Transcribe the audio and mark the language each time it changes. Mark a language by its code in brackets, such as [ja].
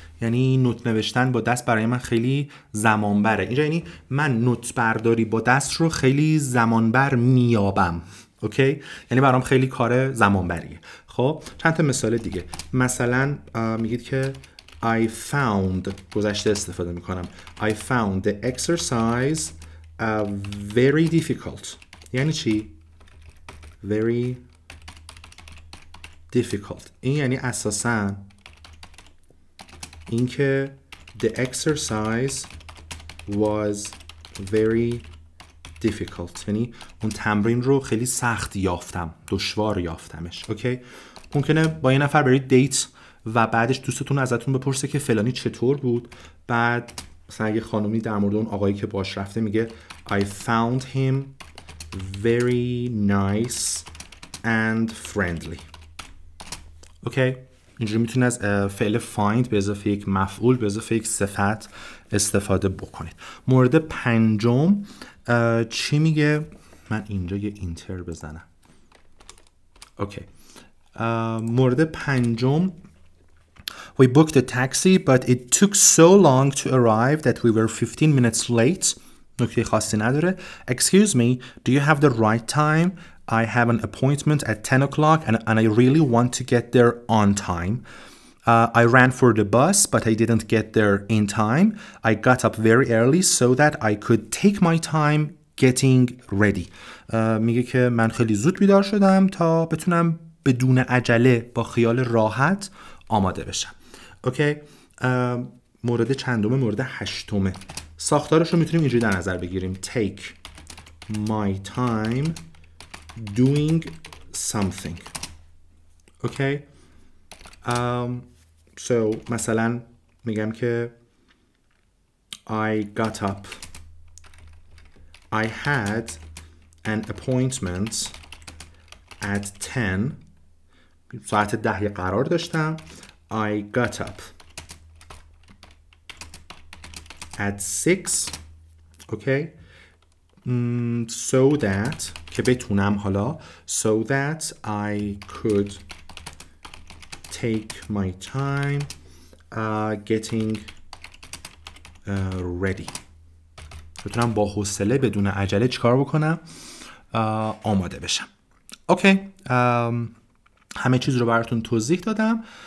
[fa] یعنی نوت نوشتن با دست برای من خیلی زمان بره. اینجا یعنی من نوت برداری با دست رو خیلی زمان بر میابم. اوکی؟ یعنی برام خیلی کار زمان بریه. خب چند تا مثال دیگه. مثلا میگید که [en] I found [fa] گذشته استفاده میکنم. [en] I found the exercise very difficult. [fa] یعنی چی؟ [en] Very difficult. این یعنی اساساً اینکه the exercise was very difficult. [fa] یعنی اون تمرین رو خیلی سخت یافتم، دشوار یافتمش. اوکی؟ ممکنه با یه نفر برید دیت و بعدش دوستتون ازتون بپرسه که فلانی چطور بود. بعد مثلا اگه خانومی در مورد اون آقایی که باش رفته میگه [en] I found him very nice and friendly. [fa] اوکی؟ اینجوری میتونید از فعل find به اضافه یک مفعول به اضافه یک صفت استفاده بکنید. مورد پنجم چی میگه؟ من اینجا یه اینتر بزنم. اوکی. مورد پنجم [en] We booked a taxi but it took so long to arrive that we were 15 minutes late. [fa] نکته خاصی نداره. [en] Excuse me, do you have the right time? I have an appointment at 10 o'clock and I really want to get there on time. I ran for the bus but I didn't get there in time. I got up very early so that I could take my time getting ready. [fa] میگه که من خیلی زود بیدار شدم تا بتونم بدون عجله با خیال راحت آماده بشم. اوکی؟ مورد چندمه؟ مورد هشتمه. ساختارش رو میتونیم اینجوری در نظر بگیریم. [en] Take my time doing something. Okay? So مثلا میگم که I got up. I had an appointment at 10. [fa] ساعت 10 قرار داشتم. [en] I got up at 6. Okay. So that که بتونم حالا so that I could take my time getting ready. [fa] بتونم با حوصله بدون عجله چیکار بکنم؟ آماده بشم. اوکی. همه چیز رو براتون توضیح دادم